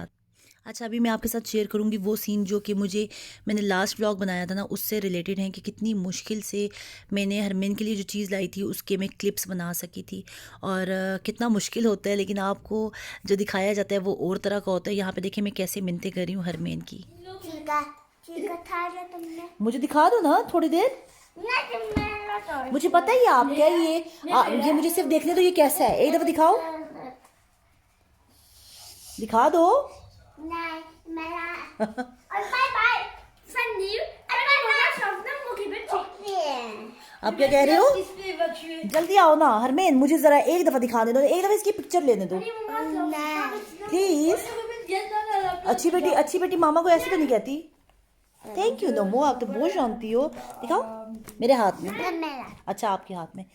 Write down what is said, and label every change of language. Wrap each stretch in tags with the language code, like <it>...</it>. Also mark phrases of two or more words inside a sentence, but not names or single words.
<hi>अच्छा, अभी मैं आपके साथ शेयर करूँगी वो सीन जो कि मैंने</hi> <en>last vlog</en> <hi>बनाया था ना उससे रिलेटेड है, कि कितनी मुश्किल से मैंने हरमेन के लिए जो चीज़ लाई थी उसके मैं क्लिप्स बना सकी थी, और कितना मुश्किल होता है, लेकिन आपको जो दिखाया जाता है वो और तरह का होता है। यहाँ पे देखिए मैं कैसे मिन्नतें कर रही हूँ हरमेन की। मुझे दिखा दो ना थोड़ी देर, मुझे पता ही है आप क्या ये मुझे सिर्फ देखने दो, ये कैसा है, एक दफ़ा दिखाओ, दिखा दो।</hi> <nl>Nej, men bye bye. Van nieuw. En dan ga ik vanaf dan moet ik weer</nl> <hi>आप क्या कह रहे हो? जल्दी आओ ना हरमेन, मुझे जरा एक दफा दिखाने दो, एक दफा इसकी पिक्चर लेने दो प्लीज। अच्छी बेटी मामा को ऐसे तो नहीं कहती।</hi> <en>thank you</en> <hi>नमो, आप तो बहुत शांति हो। दिखाओ मेरे हाथ में। अच्छा आपके हाथ में।</hi>